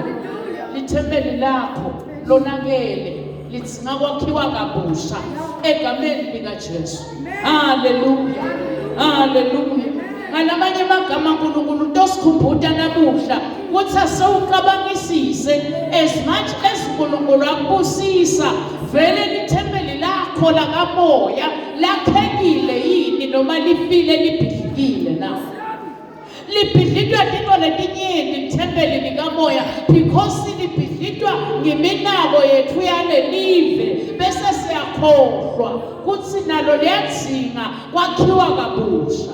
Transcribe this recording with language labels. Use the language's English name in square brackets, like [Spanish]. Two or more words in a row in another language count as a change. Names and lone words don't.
[Swati] Ithempeli lakho lonakele lidzinga kwakhiwa kabusha egameni likaJesu. Hallelujah. Hallelujah. Ngalamanye amagama uNkulunkulu tosikhumbuza namuhla ukuthi asewucabangisise [English] as much as [Swati] uNkulunkulu akubusisa vele lithempeli lakho lakamoya lakhekile yini noma lifile libhidlikile na. Libhidlitwa into letinyenti lithempeli likamoya because libhidlitwa ngeminako yethu yalelive bese siyakhohlwa kuthi nalo liyadzinga kwakhiwa kabusha.